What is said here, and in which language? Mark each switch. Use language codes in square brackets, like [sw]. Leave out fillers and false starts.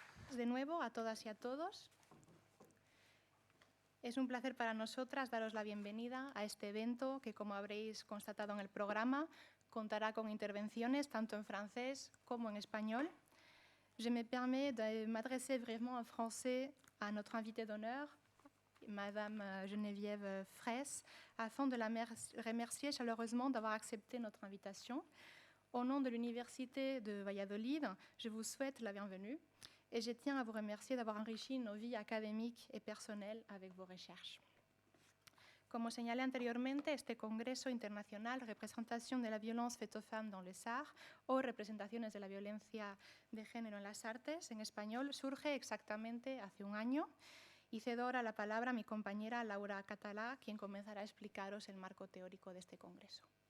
[es] de nuevo a todas y a todos. Es un placer para nosotras daros la bienvenida a este evento que, como habréis constatado en el programa, contará con intervenciones tanto en francés como en español. [fr] Je me permets de m'adresser brièvement en français à notre invitée d'honneur, Madame Geneviève Fraisse, afin de la remercier chaleureusement d'avoir accepté notre invitation. Au nom de l'Université de Valladolid, je vous souhaite la bienvenue et je tiens à vous remercier d'avoir enrichi nos vies académiques et personnelles avec vos recherches. [es] Como señalé anteriormente, este Congreso Internacional Representación de la Violencia [fr] faite aux femmes dans les arts [es] o Representaciones de la Violencia de Género en las Artes, en español, surge exactamente hace un año y cedo ahora la palabra a mi compañera Laura Catalá, quien comenzará a explicaros el marco teórico de este Congreso.